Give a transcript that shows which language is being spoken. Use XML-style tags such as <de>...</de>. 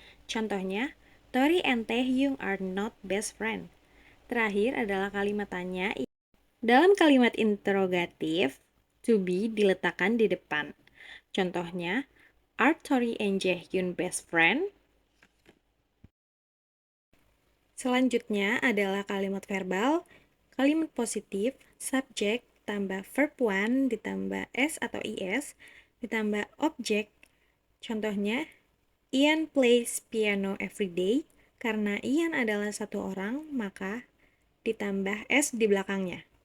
<id>Contohnya,</id> <en>Tori and Taehyung are not best friend.</en> <id>Terakhir adalah kalimat tanya. Dalam kalimat interrogatif, to be diletakkan di depan. Contohnya,</id> <en>are Tori and Jaehyun best friend?</en> <id>Selanjutnya adalah kalimat verbal, kalimat positif, subjek, tambah verb one, ditambah s atau is, ditambah objek. Contohnya,</id> <en>Ian plays piano every day.</en> <id>Karena Ian adalah satu orang, maka ditambah s di belakangnya.</id>